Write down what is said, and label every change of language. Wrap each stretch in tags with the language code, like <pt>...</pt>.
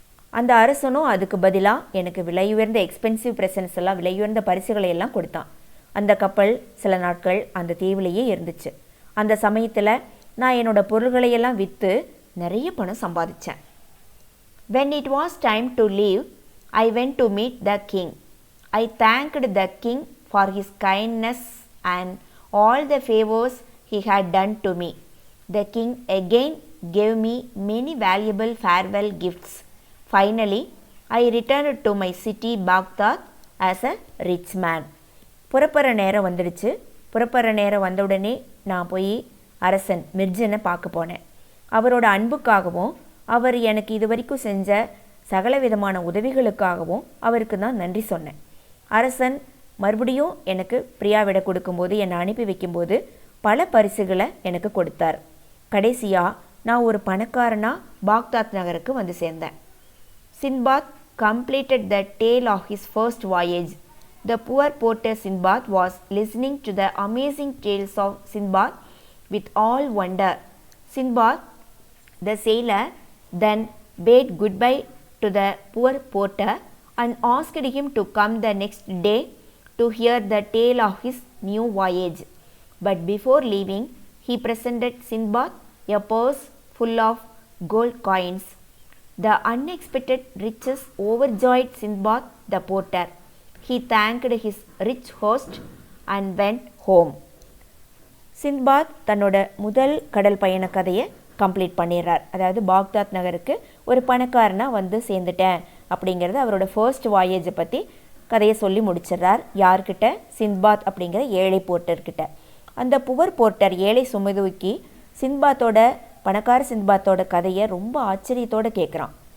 <ta>அந்த அரசனும் அதுக்கு பதிலாக எனக்கு விலையுயர்ந்த</ta> <en>expensive presents</en> <ta>எல்லாம் விலையுயர்ந்த பரிசுகளை எல்லாம் கொடுத்தான். அந்த கப்பல் சில நாட்கள் அந்த தீவிலேயே இருந்துச்சு. அந்த சமயத்தில் நான் என்னோட பொருள்களையெல்லாம் விற்று நிறைய பணம் சம்பாதிச்சேன்.</ta> <en>When it was time to leave, I went to meet the king. I thanked the king for his kindness and all the favors he had done to me. The king again gave me many valuable farewell gifts. Finally, I returned to my city Baghdad as a rich man.</en> <ta>புறப்படுற நேரம் வந்துடுச்சு. புறப்படுற நேரம் வந்த உடனே நான் போய் அரசன் மிர்ஜனை பார்க்க போனேன். அவரோட அன்புக்காகவும் அவர் எனக்கு இது வரைக்கும் செஞ்ச சகல விதமான உதவிகளுக்காகவும் அவருக்கு நான் நன்றி சொன்னேன். அரசன் மறுபடியும் எனக்கு பிரியாவிட கொடுக்கும்போது என்னை அனுப்பி வைக்கும்போது பல பரிசுகளை எனக்கு கொடுத்தார். கடைசியாக நான் ஒரு பணக்காரனாக பாக்தாத் நகருக்கு வந்து சேர்ந்தேன்.</ta> <en>Sindbad completed the tale of his first voyage. The poor porter Sindbad was listening to the amazing tales of Sindbad with all wonder. Sindbad, the sailor, then bade goodbye to the poor porter and asked him to come the next day to hear the tale of his new voyage. But before leaving, he presented Sindbad a purse full of gold coins. The unexpected riches overjoyed Sindbad the porter. He thanked his rich host and went home.</en> <ta>சிந்த்பாத் தன்னோட முதல் கடல் பயண கதையை complete பண்ணிடுறார். அதாவது Baghdad நகருக்கு ஒரு பணக்காரனாக வந்து சேர்ந்துட்டேன் அப்படிங்கிறது அவரோட ஃபர்ஸ்ட் வாயேஜை பற்றி கதையை சொல்லி முடிச்சிடுறார். யார்கிட்ட? சிந்த்பாத் அப்படிங்கிற ஏழை போர்ட்டர்கிட்ட. அந்த புவர் போர்ட்டர் ஏழை சுமதுக்கி சிந்த்பாத்தோட பணக்கார சிந்த்பாத்தோட கதையை ரொம்ப ஆச்சரியத்தோடு கேட்குறான்.</ta>